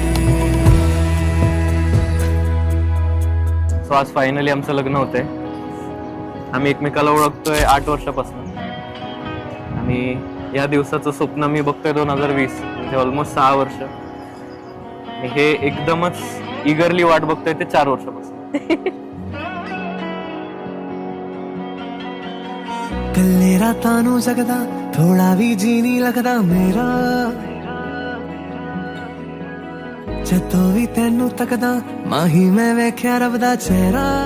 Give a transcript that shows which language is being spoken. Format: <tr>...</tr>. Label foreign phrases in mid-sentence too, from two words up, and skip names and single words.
<mr>सो आज फायनली आमचं लग्न होतंय. आम्ही एकमेकाला ओळखतोय 8 वर्षापासून आणि या दिवसाचं स्वप्न मी बघतोय 2020 म्हणजे ऑलमोस्ट 6 वर्ष. आणि हे एकदमच इगरली वाट बघतोय ते 4 वर्षापासून.</mr> <pa>ਕੱਲੇ ਰਾਤਾਂ ਨੂੰ ਜਗਦਾ ਥੋੜਾ ਵੀ ਜੀ ਨਹੀਂ ਲੱਗਦਾ ਮੇਰਾ, ਜਦੋਂ ਵੀ ਤੈਨੂੰ ਤੱਕਦਾ ਮਾਹੀ ਮੈਂ ਵੇਖਿਆ ਰੱਬ ਦਾ ਚਿਹਰਾ.</pa>